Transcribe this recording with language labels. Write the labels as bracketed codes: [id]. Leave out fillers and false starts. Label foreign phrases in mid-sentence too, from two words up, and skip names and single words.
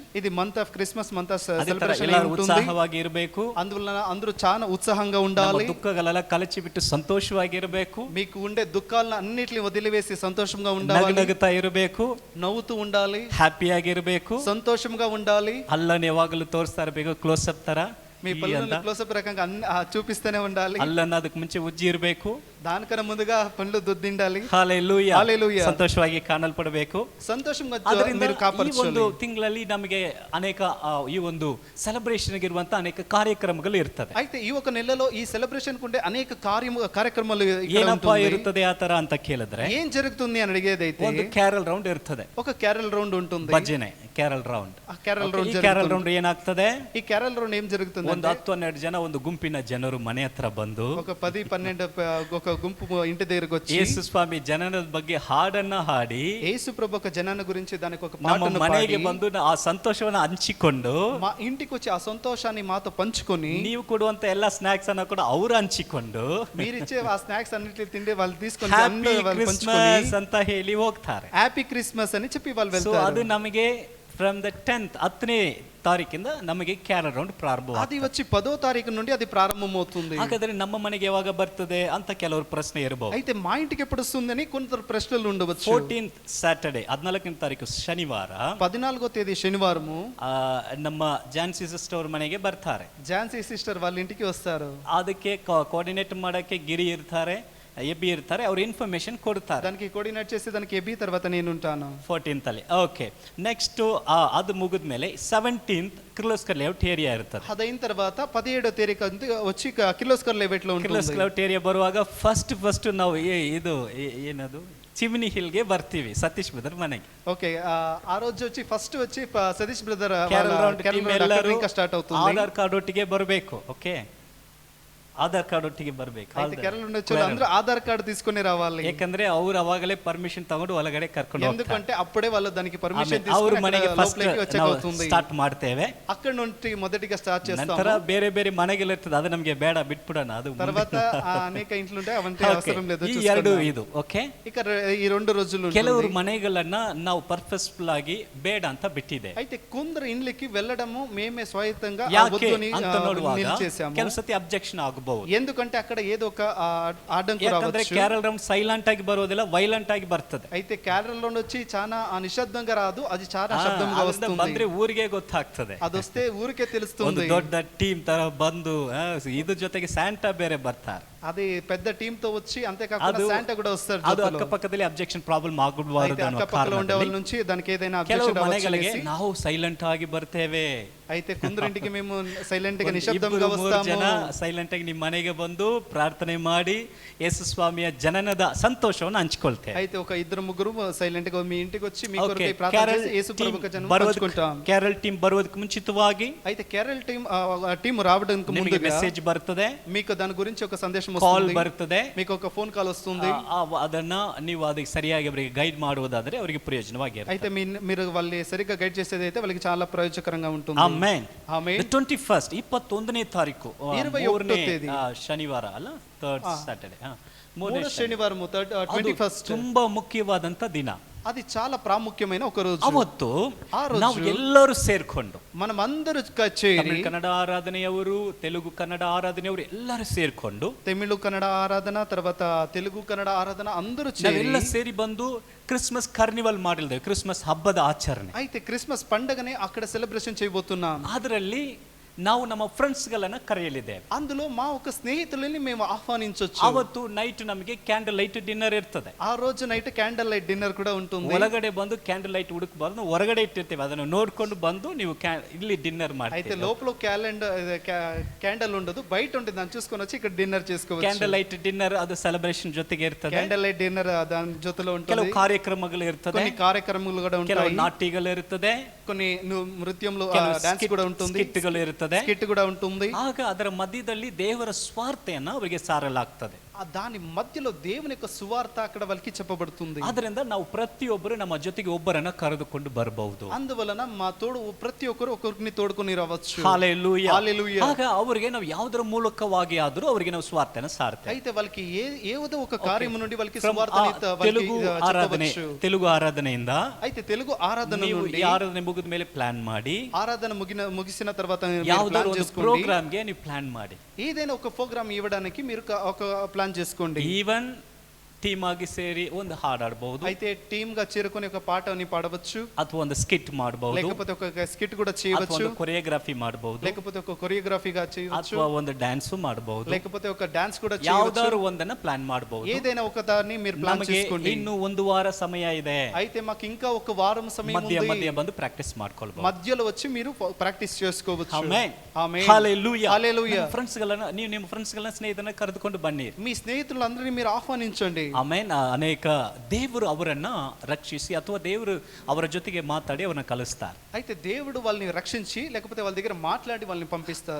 [te] ఇది [en] month of Christmas, month of celebration [kn] ಎಲ್ಲರೂ ಉತ್ಸಾಹವಾಗಿ ಇರಬೇಕು. [te] అందువల్ల అందరూ చాలా ఉత్సాహంగా ఉండాలి. [kn] ದುಃಖಗಳೆಲ್ಲ ಕಳಚಿ ಬಿಟ್ಟು ಸಂತೋಷವಾಗಿರಬೇಕು. [te] మీకు ఉండే దుఃఖాలను అన్నిటిని వదిలివేసి సంతోషంగా ఉండాలి. [kn] ನಗುತ್ತಾ ಇರಬೇಕು, [te] నవ్వుతూ ఉండాలి, [kn] హ్యాపీ ಆಗಿರಬೇಕು, [te] సంతోషంగా ఉండాలి. [kn] ಅಲ್ಲನ್ನು ಯಾವಾಗಲೂ ತೋರಿಸ್ತಾ ಇರಬೇಕು, ಕ್ಲೋಸ್ ಅಪ್ ತರ. [te] మీ పళ్ళను క్లోజ్ అప్ రకంగా చూపిస్తూనే ఉండాలి. [kn] ಅಲ್ಲನ್ನು ಅದಕ್ಕೆ ಮುಂಚೆ ಉಜ್ಜಿ ಇರಬೇಕು, [te] దానికన్నా ముందుగా పళ్ళు దుద్దిండాలి. హల్లెలూయా, హల్లెలూయా. [kn] ಸಂತೋಷವಾಗಿ ಕಾಣಲ್ಪಡಬೇಕು. [te] ಸಂತೋಷಂగా మీరు [kn] ಕಾಪಾಡಿಕೊಳ್ಳಿ. ಒಂದು ತಿಂಗಳಲ್ಲಿ ನಮಗೆ ಅನೇಕ ಈ ಒಂದು ಸೆಲೆಬ್ರೇಷನ್ ಇರುವಂತ ಅನೇಕ ಕಾರ್ಯಕ್ರಮಗಳು ಇರ್ತದೆ. [te] అయితే ఈ ఒక నెలలో ఈ సెలబ్రేషన్ కుండే అనేక కార్యక్రమాలు [kn] ಏನಪ್ಪಾ ಇರುತ್ತದೆ ಆ ತರ ಅಂತ ಕೇಳಿದ್ರೆ, [te] ఏం జరుగుతుంది అని అడిగేదైతే [kn] ಒಂದು [en] carol round [kn] ಇರ್ತದೆ. [te] ఒక [en] carol round [te] ఉంటుంది, [kn] ಭಜನೆ [en] carol round. [te] ఆ [en] carol round carol round [kn] ಏನಾಗ್ತದೆ? [te] ఈ [en] carol round [te] ఏం జరుగుతుంది? [kn] ಒಂದು 10-12 ಜನ ಒಂದು ಗುಂಪಿನ ಜನರು ಮನೆ ಹತ್ರ ಬಂದು, [te] ఒక 10-12 ఒక గుంపు ఇంటి దగ్గరకు వచ్చి [kn] ಯೇಸು ಸ್ವಾಮಿ ಜನನದ ಬಗ್ಗೆ ಹಾಡನ್ನ ಹಾಡಿ, [te] యేసు ప్రభు యొక్క జనన గురించి దానికి ఒక [kn] ನಮ್ಮ [te] పాటను [kn] ಮನೆಗೆ [te] పాడి [kn] ಬಂದು ಆ ಸಂತೋಷವನ್ನ ಹಂಚಿಕೊಂಡು, [te] మా ఇంటికి వచ్చి ఆ సంతోషాన్ని మాతో పంచుకొని, [kn] ನೀವು ಕೊಡುವಂತ ಎಲ್ಲ ಸ್ನಾಕ್ಸ್ ಅನ್ನ ಕೂಡ ಅವರು ಹಂಚಿಕೊಂಡು, [te] మీరిచ్చే ఆ స్నాక్స్ అన్నిటిని తిండి వాళ్ళు తీసుకొని [kn] ಹ್ಯಾಪಿ [te] వాళ్ళు పంచుకొని [kn] ಕ್ರಿಸ್ಮಸ್ ಅಂತ ಹೇಳಿ ಹೋಗ್ತಾರೆ. [en] happy Christmas [te] అని చెప్పి వాళ్ళు [kn] ಸೊ [te] వెళ్తారు. [kn] ಅದು ನಮಗೆ [en] from the [kn] 10ನೇ ತಾರೀಕಿಂದ ನಮಗೆ [en] carol round [kn] ಪ್ರಾರಂಭ. [te] అది వచ్చి 10వ తారీఖు నుండి అది ప్రారంభమవుతుంది. [kn] ಹಾಗಾದ್ರೆ ನಮ್ಮ ಮನೆಗೆ ಯಾವಾಗ ಬರ್ತದೆ ಅಂತ ಕೆಲವರು ಪ್ರಶ್ನೆ ಇರಬಹುದು. [te] అయితే మా ఇంటికి ఎప్పుడు వస్తుందని కొందరు ప్రశ్నలు ఉండవచ్చు. [kn] 14th ಸಾಟರ್ಡೆ, 14ನೇ ತಾರೀಕು ಶನಿವಾರ, [te] 14వ తేదీ శనివారము [kn] ನಮ್ಮ ಜಾನ್ಸಿ ಸಿಸ್ಟರ್ ಅವ್ರ ಮನೆಗೆ ಬರ್ತಾರೆ. [te] ఝాన్సీ సిస్టర్ వాళ్ళ ఇంటికి వస్తారు. [kn] ಅದಕ್ಕೆ ಕೋಆರ್ಡಿನೇಟ್ ಮಾಡಕ್ಕೆ ಗಿರಿ ಇರ್ತಾರೆ, ಎಬಿ ಇರ್ತಾರೆ, ಅವ್ರು ಇನ್ಫಾರ್ಮೇಶನ್ ಕೊಡ್ತಾರೆ. [te] దానికి కోఆర్డినేట్ చేసి దానికి ఎబి తర్వాత నేను ఉంటాను [kn] 14th ಅಲ್ಲಿ. [en] okay, next [kn] ಅದು ಮುಗಿದ್ಮೇಲೆ 17th ಕಿರ್ಲೋಸ್ಕರ್ ಲೇಔಟ್ ಏರಿಯಾ ಇರ್ತದೆ. [te] అదైన తర్వాత 17వ తేదీ వచ్చి కిర్లోస్కర్ లేఅవుట్ లో ఉంటుంది. [kn] ಕಿರ್ಲೋಸ್ಕರ್ ಲೇಔಟ್ ಏರಿಯಾ ಬರುವಾಗ ಫಸ್ಟ್ ನಾವು ಇದು ಏನದು ಚಿಮ್ನಿ ಹಿಲ್ಗೆ ಬರ್ತೀವಿ, ಸತೀಶ್ ಬ್ರದರ್ ಮನೆಗೆ. [te] ఓకే, ఆ రోజు వచ్చి ಫಸ್ಟ್ వచ్చి ಸತೀಶ್ ಬ್ರದರ್ [en] carol round team [kn] ಎಲ್ಲರೂ [te] ఇంకా ಸ್ಟಾರ್ಟ್ అవుతుంది. [kn] ಆಧಾರ್ ಕಾರ್ಡ್ ಒಟ್ಟಿಗೆ ಬರಬೇಕು. ಓಕೆ, ಆಧಾರ್ ಕಾರ್ಡ್ ಒಟ್ಟಿಗೆ ಬರಬೇಕು. [te] కేరళ నుండి వచ్చే అందరూ ఆధార్ కార్డు తీసుకొని రావాలి. [kn] ಯಾಕಂದ್ರೆ ಅವ್ರು ಅವಾಗಲೇ ಪರ್ಮಿಷನ್ ತಗೊಂಡು ಒಳಗಡೆ ಕರ್ಕೊಂಡು ಹೋಗ್ತಾರೆ. [te] ఎందుకంటే అప్పుడే వాళ్ళు దానికి పర్మిషన్ [kn] ಅವ್ರ [te] తీసుకొని [kn] ಮನೆಗೆ ಫಸ್ಟ್ [te] వచ్చేస్తుంది. [kn] ಸ್ಟಾರ್ಟ್ ಮಾಡ್ತೇವೆ. [te] అక్కడ నుండి మొదటిగా స్టార్ట్ చేస్తాము. [kn] ನಂತರ ಬೇರೆ ಬೇರೆ ಮನೆಗೆಲ್ಲ ಇರ್ತದೆ, ಅದು ನಮಗೆ ಬೇಡ, ಬಿಟ್ಬಿಡೋಣ. ಅದು [te] తర్వాత అనేక ఇంట్లో ఉంటాయి, ಅವಂತೆ అవసరం లేదు. [kn] ಈ ಎರಡು ಇದು ಓಕೆ. [te] ఇక ఈ రెండు రోజులు [kn] ಕೆಲವರು ಮನೆಗಳನ್ನ ನಾವು ಪರ್ಪಸ್ಫುಲ್ ಆಗಿ ಬೇಡ ಅಂತ ಬಿಟ್ಟಿದೆ. [te] అయితే కొందరు ఇండ్లకి వెళ్ళడము మేమే స్వయంగా [kn] ಯಾಕೆ ಅಂತ ನೋಡುವಾಗ [te] నిలిచేసాము. [kn] ಕೆಲವು ಸತಿ ಅಬ್ಜೆಕ್ಷನ್ ಆಗಬಹುದು. ಆಗಬಹುದು. [te] ఎందుకంటే అక్కడ ఏదో ఒక ఆడంకు [kn] ಯಾಕಂದ್ರೆ [te] రావచ్చు. [en] carol round [kn] ಸೈಲೆಂಟ್ ಆಗಿ ಬರೋದಿಲ್ಲ, ವೈಲೆಂಟ್ ಆಗಿ ಬರ್ತದೆ. [te] అయితే [en] carol round [te] వచ్చి చాలా నిశ్శబ్దంగా రాదు, అది చాలా శబ్దంగా వస్తుంది. [kn] ಬಂದ್ರೆ ಊರಿಗೆ ಗೊತ್ತಾಗ್ತದೆ, [te] అది వస్తే ఊరికే [kn] ಒಂದು [te] తెలుస్తుంది. [kn] ದೊಡ್ಡ ಟೀಮ್ ತರ ಬಂದು ಇದ್ರ ಜೊತೆಗೆ ಸ್ಯಾಂಟಾ ಬೇರೆ ಬರ್ತಾರೆ. [te] అది పెద్ద టీమ్ తో వచ్చి అంతేకాకుండా [kn] ಅದು- [te] శాంటా కూడా వస్తారు [kn] ಅದು [te] జతలో. [kn] ಅಕ್ಕಪಕ್ಕದಲ್ಲಿ [en] objection problem [te] అయితే [kn] ಆಗಬಾರದು ಅನ್ನೋ [te] అక్కపక్కల ఉండే వాళ్ళ [kn] ಕಾರಣದಲ್ಲಿ [te] నుంచి దానికి ఏదైనా [kn] ಕೆಲವು [te] అబ్జెక్షన్ [kn] ಮನೆಗಳಿಗೆ [te] రావచ్చు. [kn] ನಾವು ಸೈಲೆಂಟ್ ಆಗಿ ಬರ್ತೇವೆ. [te] అయితే కొందరింటికి మేము సైలెంట్ గా [kn] ಒಂದು [te] నిశ్శబ్దంగా [kn] ಇಬ್ಬರು ಮೂರು [te] వస్తాము. [kn] ಜನ ಸೈಲೆಂಟ್ ಆಗಿ ನಿಮ್ಮ ಮನೆಗೆ ಬಂದು ಪ್ರಾರ್ಥನೆ ಮಾಡಿ ಯೇಸು ಸ್ವಾಮಿಯ ಜನನದ ಸಂತೋಷವನ್ನು ಹಂಚಿಕೊಳ್ತೇವೆ. [te] అయితే ఒక ఇద్దరు ముగ్గురు సైలెంట్ గా మీ ఇంటికి వచ్చి మీ [en] Okay, [te] కొరకు ప్రార్థన [kn] ಕ್ಯಾರಲ್ [te] చేసి యేసు [kn] ಟೀಮ್ [te] ప్రభువుకు జన్మ [kn] ಬರೋದಕ್ಕೆ- [te] పంచుకుంటాం. [en] carol team [kn] ಬರೋದಕ್ಕೆ ಮುಂಚಿತವಾಗಿ [te] అయితే కేరళ టీమ్ రావడానికి [kn] ನಿಮಗೆ [te] ముందుగా [kn] ಮೆಸೇಜ್ ಬರ್ತದೆ, [te] మీకు దాని గురించి ఒక సందేశం [kn] ಕಾಲ್ [te] వస్తుంది, [kn] ಬರ್ತದೆ. [te] మీకు ఒక ఫోన్ కాల్ వస్తుంది. [kn] ಅದನ್ನ ನೀವು ಅದಕ್ಕೆ ಸರಿಯಾಗಿ ಅವರಿಗೆ ಗೈಡ್ ಮಾಡುವುದಾದ್ರೆ ಅವರಿಗೆ ಪ್ರಯೋಜನವಾಗಿರುತ್ತೆ. [te] అయితే మీరు వాళ్ళని సరిగ్గా గైడ్ చేసేది అయితే వాళ్ళకి చాలా ప్రయోజనకరంగా ఉంటుంది. [kn] ಆಮೆನ್. [te] ఆమేన్. [kn] 21st 21ನೇ ತಾರೀಕು 21ನೇ ತೇದಿ. ಶನಿವಾರ ಅಲ್ಲ, [en] third Saturday, [te] మూడో శనివారం 21st [kn] ತುಂಬಾ ಮುಖ್ಯವಾದಂತ ದಿನ. [te] అది చాలా ప్రాముఖ్యమైన ఒక రోజు. [kn] ಅವತ್ತು [te] ಆ రోజు [kn] ನಾವು ಎಲ್ಲರೂ ಸೇರ್ಕೊಂಡು [te] మనం అందరూ చేరి [kn] ತಮಿಳು ಕನ್ನಡ ಆರಾಧನೆಯವರು, ತೆಲುಗು ಕನ್ನಡ ಆರಾಧನೆಯವರು ಎಲ್ಲರೂ ಸೇರ್ಕೊಂಡು [te] తమిళ కన్నడ ఆరాధన తర్వాత తెలుగు కన్నಡ ఆరాధన అందరూ చేరి [kn] ನಾವೆಲ್ಲ ಸೇರಿ ಬಂದು [en] Christmas carnival [kn] ಮಾಡಿಲ್ದೇವೆ, ಕ್ರಿಸ್ಮಸ್ ಹಬ್ಬದ ಆಚರಣೆ. [te] అయితే క్రిస్మస్ పండగని అక్కడ సెలబ్రేషన్ చేయబోతున్నాం. [kn] ಅದರಲ್ಲಿ ನಾವು ನಮ್ಮ ಫ್ರೆಂಡ್ಸ್ ಗಳನ್ನ ಕರೆಯಲಿದ್ದೇವೆ. [te] అందులో మా ఒక స్నేహితులని మేము ఆహ్వానించొచ్చు. [kn] ಅವತ್ತು ನೈಟ್ ನಮಗೆ [en] candle light dinner [kn] ಇರ್ತದೆ. [te] ఆ రోజు నైట్ [en] candle light dinner [te] కూడా ఉంటుంది. [kn] ಒಳಗಡೆ ಬಂದು [en] candle light [kn] ಹುಡುಕಬಾರ್ದು, ಹೊರಗಡೆ ಇಟ್ಟಿರ್ತೇವೆ, ಅದನ್ನು ನೋಡ್ಕೊಂಡು ಬಂದು ನೀವು ಇಲ್ಲಿ ಡಿನ್ನರ್ [te] అయితే [kn] ಮಾಡಿ. [te] లోపల క్యాండల్ ఉండదు, బయట ఉంటుంది, దాన్ని చూసుకొని వచ్చి ఇక్కడ డిన్నర్ చేసుకోవచ్చు. [en] candle light dinner [kn] ಅದು ಸೆಲೆಬ್ರೇಷನ್ ಜೊತೆಗೆ ಇರ್ತದೆ. [en] candle light dinner [te] దాని జೊತೆలో [kn] ಕೆಲವು [te] ఉంటుంది. [kn] ಕಾರ್ಯಕ್ರಮಗಳು ಇರ್ತದೆ, [te] కొన్ని కార్యక్రమాలు కూడా [kn] ಕೆಲವು [te] ఉంటాయి, [kn] ನಾಟ್ಯಗಳು ಇರ್ತದೆ, [te] కొన్ని నృత్యంలో [kn] ಕೆಲವು [te] డాన్స్ కూడా ఉంటుంది, [kn] ಸ್ಕಿಟ್ಗಳು ಇರ್ತದೆ. [te] స్కిట్ కూడా ఉంటుంది. [kn] ಆಗ ಅದರ ಮಧ್ಯದಲ್ಲಿ ದೇವರ ಸ್ವಾರ್ಥೆಯನ್ನ ಅವರಿಗೆ ಸಾರಲಾಗ್ತದೆ. [te] దాని మధ్యలో దేవుని యొక్క సువార్త అక్కడ వాళ్ళకి చెప్పబడుతుంది. [kn] ಅದರಿಂದ ನಾವು ಪ್ರತಿಯೊಬ್ಬರು ನಮ್ಮ ಜೊತೆಗೆ ಒಬ್ಬರನ್ನ ಕರೆದುಕೊಂಡು ಬರಬಹುದು. [te] అందువలన మా తోడు ప్రతి ఒక్కరు ఒకరిని తోడుకొని రావచ్చు. [kn] ಹಲ್ಲೆಲೂಯಾ. [te] హల్లెలూయా. [kn] ಆಗ ಅವರಿಗೆ ನಾವು ಯಾವುದರ ಮೂಲಕವಾಗಿ ಆದರೂ ಅವರಿಗೆ ನಾವು ಸ್ವಾರ್ಥನ ಸಾರ್ತೇವೆ. [te] అయితే వాళ్ళకి ఏదో ఒక కార్యము నుండి వాళ్ళకి [en] From [te] సువార్తని [kn] తెలుగు ಆರಾಧನೆ, తెలుగు ಆರಾಧನೆಯಿಂದ [te] అయితే తెలుగు ఆరాధన [kn] ನೀವು [te] నుండి [kn] ಈ ಆರಾಧನೆ ಮುಗಿದ ಮೇಲೆ ಪ್ಲಾನ್ ಮಾಡಿ, [te] ఆరాధన ముగిసిన తర్వాత [kn] ಯಾವುದಾದ್ರು ಒಂದು [te] చేసుకోండి. [kn] ಪ್ರೋಗ್ರಾಮ್ಗೆ ನೀವು ಪ್ಲಾನ್ ಮಾಡಿ, [te] ఏదైనా ఒక ప్రోగ్రామ్ ఇవ్వడానికి మీరు ఒక ప్లాన్ చేసుకోండి. [en] even team [kn] ಆಗಿ ಸೇರಿ ಒಂದು ಹಾಡು ಹಾಡಬಹುದು, [te] అయితే టీమ్ గా చేరుకొని ఒక పాటని పాడవచ్చు, [kn] ಅಥವಾ ಒಂದು ಸ್ಕಿಟ್ ಮಾಡಬಹುದು, [te] లేకపోతే ఒక స్కిట్ కూడా [kn] ಅಥವಾ [te] చేయవచ్చు, [kn] ಒಂದು ಕೊರಿಯೋಗ್ರಫಿ ಮಾಡಬಹುದು, [te] లేకపోతే ఒక కొరియోగ్రఫీగా చేయవచ్చు, [kn] ಅಥವಾ ಒಂದು ಡ್ಯಾನ್ಸ್ ಮಾಡಬಹುದು. [te] లేకపోతే ఒక డాన్స్ కూడా చేయవచ్చు. [kn] ಯಾವುದಾದ್ರು ಒಂದನ್ನ ಪ್ಲಾನ್ ಮಾಡಬಹುದು. [te] ఏదైనా ఒక దాన్ని మీరు ప్లాన్ [kn] ನಮಗೆ [te] చేసుకోండి. [kn] ಇನ್ನು ಒಂದು ವಾರ ಸಮಯ ಇದೆ. [te] అయితే మాకు ఇంకా ఒక వారం సమయం [kn] ಮಧ್ಯ [te] ఉంది. [kn] ಮಧ್ಯ ಬಂದು ಪ್ರಾಕ್ಟೀಸ್ ಮಾಡ್ಕೊಳ್ಬಹುದು. [te] మధ్యలో వచ్చి మీరు ప్రాక్టీస్ చేసుకోవచ్చు. [kn] ಆಮೆನ್. [te] ఆమేన్. హల్లెలూయా. హల్లెలూయా. [kn] ಫ್ರೆಂಡ್ಸ್ ಗಳನ್ನ ನೀವು ನಿಮ್ಮ ಫ್ರೆಂಡ್ಸ್ ಗಳನ್ನ ಸ್ನೇಹಿತರನ್ನ ಕರೆದುಕೊಂಡು ಬನ್ನಿ. [te] మీ స్నేహితులందరినీ మీరు ఆహ్వానించండి. [kn] ಆಮೇನ್. ಅನೇಕ ದೇವರು ಅವರನ್ನ ರಕ್ಷಿಸಿ ಅಥವಾ ದೇವರು ಅವರ ಜೊತೆಗೆ ಮಾತಾಡಿ ಅವರನ್ನ ಕಲಿಸ್ತಾರೆ. [te] అయితే దేవుడు వాళ్ళని రక్షించి లేకపోతే వాళ్ళ దగ్గర మాట్లాడి వాళ్ళని పంపిస్తారు.